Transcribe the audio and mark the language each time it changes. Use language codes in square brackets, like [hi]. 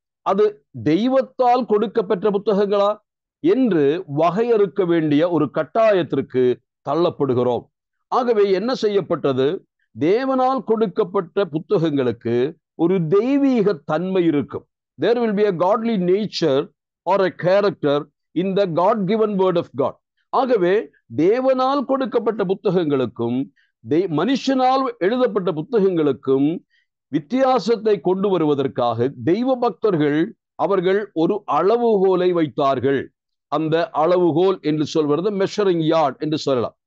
[ta] அது தெய்வத்தால் கொடுக்கப்பெற்ற புத்தகங்களா என்று வகையறுக்க வேண்டிய ஒரு கட்டாயத்திற்கு தள்ளப்படுகிறோம். ஆகவே என்ன செய்யப்பட்டது? தேவனால் கொடுக்கப்பட்ட புத்தகங்களுக்கு ஒரு தெய்வீக தன்மை இருக்கும். [en] There will be a godly nature or a character in the God given word of God. [ta] ஆகவே தேவனால் கொடுக்கப்பட்ட புத்தகங்களுக்கும் மனுஷனால் எழுதப்பட்ட புத்தகங்களுக்கும் வித்தியாசத்தை கொண்டு வருவதற்காக தெய்வ பக்தர்கள் அவர்கள் ஒரு அளவுகோலை வைத்தார்கள். அந்த அளவுகோல் என்று சொல்வது மெஷரிங் யார்ட் என்று சொல்லலாம்.